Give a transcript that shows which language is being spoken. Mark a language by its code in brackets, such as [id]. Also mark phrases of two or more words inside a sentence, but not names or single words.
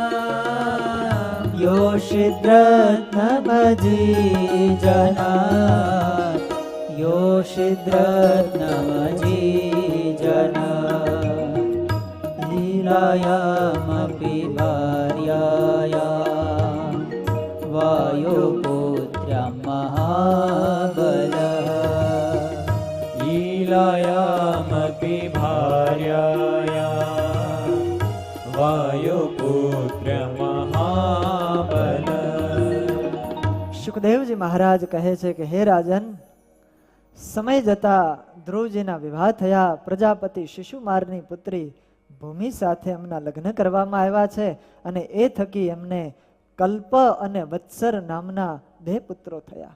[sa] योषिद्रत्नभजी जना योषिद्रत्नमजी जना लीलायामपि भार्यायां वायुपुत्रमहाबलः लीलायामपि भार्यायां वायुपुत्रमहाबल [gu] સુખદેવજી મહારાજ કહે છે કે હે રાજન, સમય જતા ધ્રુવજીના વિવાહ થયા. પ્રજાપતિ શિશુમારની પુત્રી ભૂમિ સાથે એમના લગ્ન કરવામાં આવ્યા છે અને એ થકી એમને કલ્પ અને વત્સર નામના 2 પુત્રો થયા.